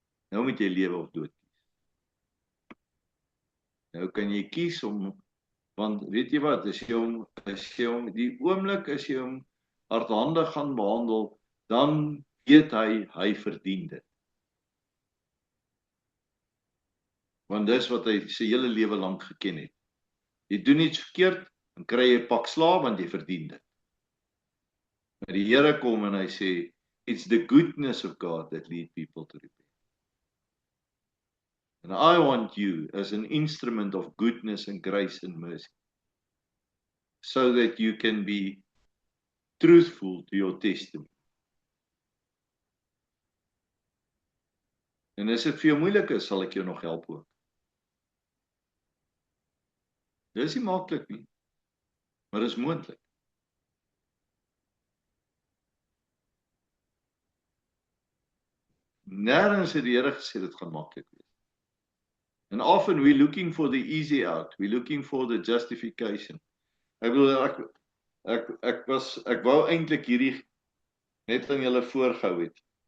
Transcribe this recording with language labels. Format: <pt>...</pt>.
<af>Nou moet jy lewe of dood kies. Nou kan jy kies want weet jy wat, as jy hom die oomblik as jy hom hardhandig gaan behandel, dan weet hy verdien dit. Want dis wat hy sy hele lewe lank geken het. Jy doen iets verkeerd, dan kry jy 'n pak slaag, want jy verdien dit. Maar die Here kom en hy sê,</af> <en>it's the goodness of God that lead people to repent. And I want you as an instrument of goodness and grace and mercy, so that you can be truthful to your testimony.</en> <af>En as dit vir jou moeilik is, sal ek jou nog help ook. Dit is nie maklik nie, maar dit is moontlik. Nêrens het die Here gesê dit gaan maklik wees.</af> <en>And often we're looking for the easy out. We're looking for the justification.</en> <af>Ek bedoel, ek wou eintlik hierdie net aan julle voorgehou het.</af>